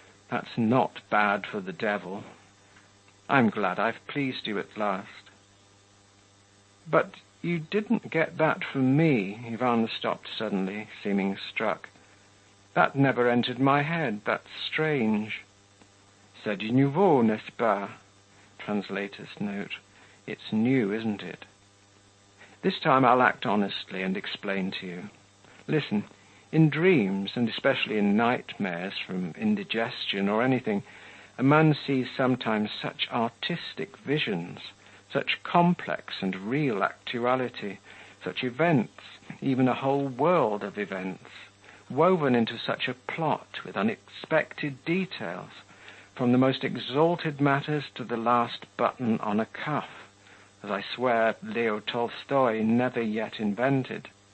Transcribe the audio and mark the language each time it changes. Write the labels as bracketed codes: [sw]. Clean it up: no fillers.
[en] That's not bad for the devil. I'm glad I've pleased you at last. But you didn't get that from me. Yvonne stopped suddenly, seeming struck. That never entered my head. That's strange. [fr] C'est du nouveau, n'est-ce pas? [en] Translator's note. It's new, isn't it? This time I'll act honestly and explain to you. Listen, in dreams, and especially in nightmares from indigestion or anything, a man sees sometimes such artistic visions, such complex and real actuality, such events, even a whole world of events, woven into such a plot with unexpected details, from the most exalted matters to the last button on a cuff, as I swear Leo Tolstoy never yet invented.